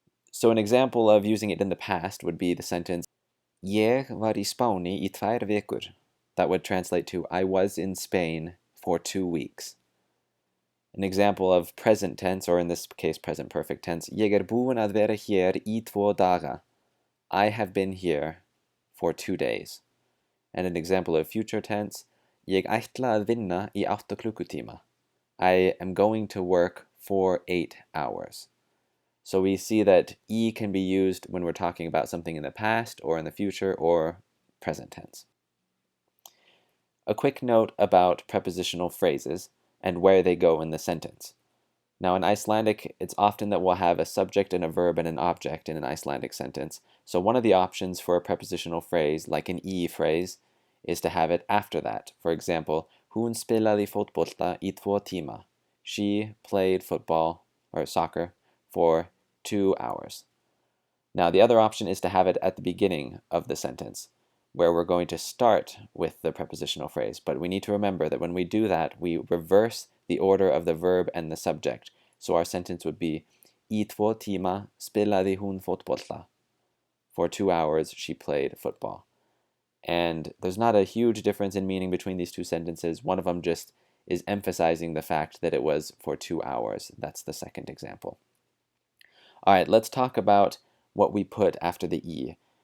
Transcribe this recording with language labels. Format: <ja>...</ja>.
<en>So an example of using it in the past would be the sentence,</en> <is>Ég var í Spáni í 2 vikur.</is> <en>That would translate to, I was in Spain for 2 weeks. An example of present tense, or in this case present perfect tense,</en> <is>Ég búinn að vera hér í 2 daga.</is> <en>I have been here for 2 days. And an example of future tense,</en> <is>Ég ætla að vinna í 8 klukkutíma.</is> <en>I am going to work for 8 hours. So we see that í can be used when we're talking about something in the past or in the future or present tense. A quick note about prepositional phrases and where they go in the sentence. Now in Icelandic, it's often that we'll have a subject and a verb and an object in an Icelandic sentence. So one of the options for a prepositional phrase, like an í phrase, is to have it after that. For example,</en> <is>Hún spilaði fótbolta í 2 tíma.</is> <en>She played football, or soccer, for 2 hours. Now the other option is to have it at the beginning of the sentence, where we're going to start with the prepositional phrase. But we need to remember that when we do that, we reverse the order of the verb and the subject. So our sentence would be</en> <is>Í 2 tíma spilaði hún fótbolta.</is> <en>For 2 hours, she played football. And there's not a huge difference in meaning between these two sentences. One of them just is emphasizing the fact that it was for 2 hours. That's the second example. All right, let's talk about what we put after the í.</en>